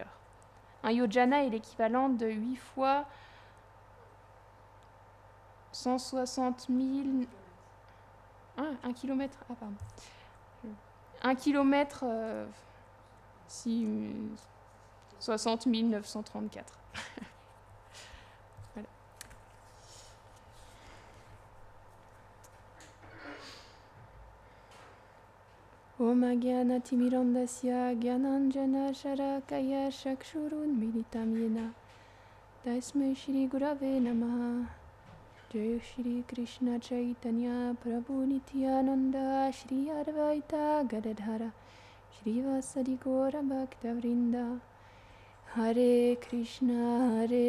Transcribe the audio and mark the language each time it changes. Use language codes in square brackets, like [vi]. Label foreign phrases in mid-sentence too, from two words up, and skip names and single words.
[fr] Un yojana est l'équivalent de 8 fois 160 000... 1 kilomètre... Ah, pardon. 1 kilomètre... 60 934. Voilà. [sa] ॐ अज्ञानतिमिरान्धस्य ज्ञानाञ्जन शलाकया चक्षुरुन् मीलितं येन तस्मै श्री गुरवे नमः जय श्री कृष्ण चैतन्य प्रभु नित्यानन्द श्री अद्वैत गदाधर श्री वासादि गौर भक्त वृन्द हरे कृष्ण